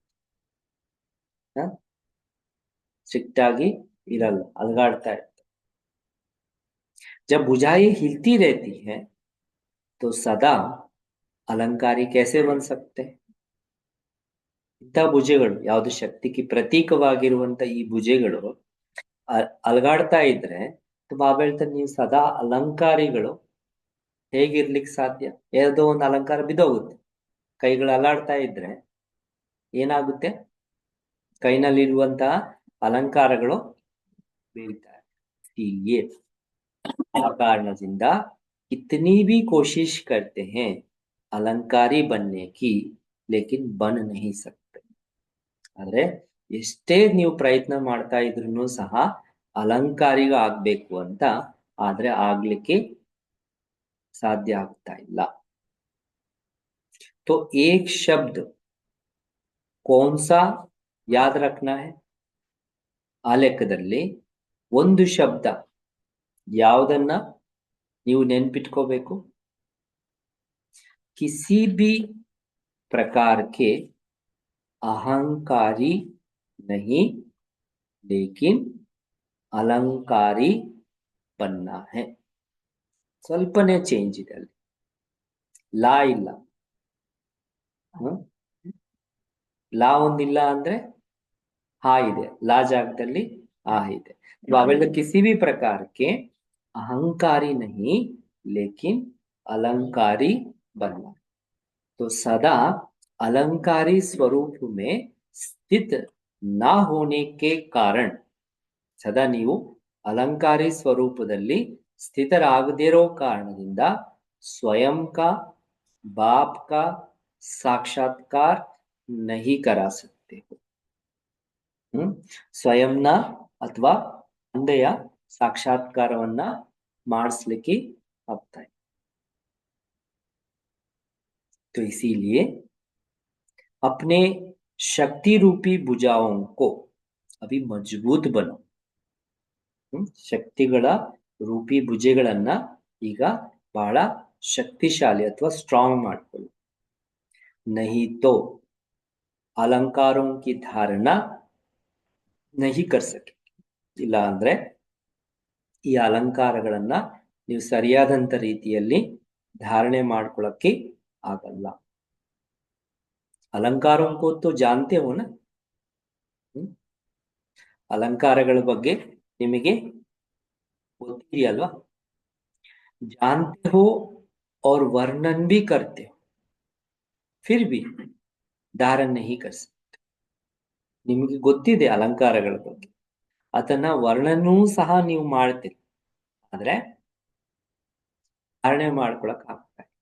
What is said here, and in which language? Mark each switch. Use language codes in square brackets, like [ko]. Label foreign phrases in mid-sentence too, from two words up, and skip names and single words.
[kn] ಸ್ಟ್ರಿಕ್ಟ್ ಆಗಿ ಇರಲ್ಲ, ಅಲಗಾಡ್ತಾ ಇರ್ತವೆ. [hi] जब भुजाएं हिलती रहती है तो सदा अलंकारी कैसे बन सकते हैं. [kn] ಇಂಥ ಭುಜಗಳು, ಯಾವುದು ಶಕ್ತಿಗೆ ಪ್ರತೀಕವಾಗಿರುವಂತ ಈ ಭುಜಗಳು ಅಲಗಾಡ್ತಾ ಇದ್ರೆ ಬಾಬಾ ಹೇಳ್ತಾರೆ ನೀವು ಸದಾ ಅಲಂಕಾರಿಗಳು ಹೇಗಿರ್ಲಿಕ್ಕೆ ಸಾಧ್ಯ. ಯಾವುದೋ ಒಂದು ಅಲಂಕಾರ ಬಿದ್ದೋಗುತ್ತೆ, ಕೈಗಳು ಅಲಾಡ್ತಾ ಇದ್ರೆ ಏನಾಗುತ್ತೆ, ಕೈನಲ್ಲಿರುವಂತಹ ಅಲಂಕಾರಗಳು ಬೀಳ್ತಾರೆ. ಹೀಗೆ ಆ ಕಾರಣದಿಂದ [hi] कितनी भी कोशिश करते हैं अलंकारी बनने की लेकिन बन नहीं सकते. [kn] ಆದ್ರೆ ಎಷ್ಟೇ ನೀವು ಪ್ರಯತ್ನ ಮಾಡ್ತಾ ಇದ್ರೂ ಸಹ ಅಲಂಕಾರಿಗ ಆಗ್ಬೇಕು ಅಂತ ಆದ್ರೆ ಆಗ್ಲಿಕ್ಕೆ ಸಾಧ್ಯ ಆಗ್ತಾ ಇಲ್ಲ. [hi] तो एक शब्द कौन सा याद रखना है. [kn] ಆ ಲೆಕ್ಕದಲ್ಲಿ ಒಂದು ಶಬ್ದ ಯಾವುದನ್ನ ನೀವು ನೆನ್ಪಿಟ್ಕೋಬೇಕು. [hi] किसी भी प्रकार के अहंकारी नहीं लेकिन अलंकारी बनना है. [kn] ಸ್ವಲ್ಪನೇ ಚೇಂಜ್ ಇದೆ ಅಲ್ಲಿ, ಲಾ ಇಲ್ಲ. ಲಾ ಒಂದಿಲ್ಲ ಅಂದ್ರೆ ಹಾ ಇದೆ, ಲಾ ಜಾಗದಲ್ಲಿ ಆ ಇದೆ. [hi] ಅವೆಲ್ಲ किसी भी प्रकार के अहंकारी नहीं लेकिन अलंकारी बनना. तो सदा अलंकारी स्वरूप में स्थित ना होने के कारण, [kn] ಸದಾ ನೀವು ಅಲಂಕಾರಿ ಸ್ವರೂಪದಲ್ಲಿ ಸ್ಥಿತರಾಗದಿರೋ ಕಾರಣದಿಂದ ಸ್ವಯಂ [hi] का बाप का साक्षात्कार नहीं करा सकते हो. [kn] ಸ್ವಯಂನ ಅಥವಾ ತಂದೆಯ ಸಾಕ್ಷಾತ್ಕಾರವನ್ನ ಮಾಡಿಸ್ಲಿಕ್ಕೆ ಆಗ್ತಾ ಇದೆ. [hi] तो इसीलिए अपने शक्ति रूपी भुजाओं को अभी मजबूत बनो. [kn] ಶಕ್ತಿಗಳ ರೂಪಿ ಭುಜಗಳನ್ನ ಈಗ ಬಹಳ ಶಕ್ತಿಶಾಲಿ ಅಥವಾ ಸ್ಟ್ರಾಂಗ್ ಮಾಡ್ಕೊಳ್ಳಿ. [hi] नहीं तो अलंकारों की धारणा नहीं कर सके. [kn] ಇಲ್ಲ ಅಂದ್ರೆ ಈ ಅಲಂಕಾರಗಳನ್ನ ನೀವು ಸರಿಯಾದಂತ ರೀತಿಯಲ್ಲಿ ಧಾರಣೆ ಮಾಡ್ಕೊಳ್ಳಕ್ಕೆ ಆಗಲ್ಲ. [hi] अलंकारों को तो जानते हो ना. [kn] ಅಲಂಕಾರಗಳ ಬಗ್ಗೆ ನಿಮಗೆ ಗೊತ್ತಿದೆಯಲ್ವಾ. [hi] जानते हो और वर्णन भी करते हो. फिर भी धारण नहीं कर सकते. [kn] ನಿಮಗೆ ಗೊತ್ತಿದೆ ಅಲಂಕಾರಗಳ ಬಗ್ಗೆ, ಅದನ್ನ ವರ್ಣನೂ ಸಹ ನೀವು ಮಾಡ್ತೀರಿ, ಆದ್ರೆ ಧಾರಣೆ ಮಾಡ್ಕೊಳಕ್ ಆಗ್ತಾ ಇಲ್ಲ.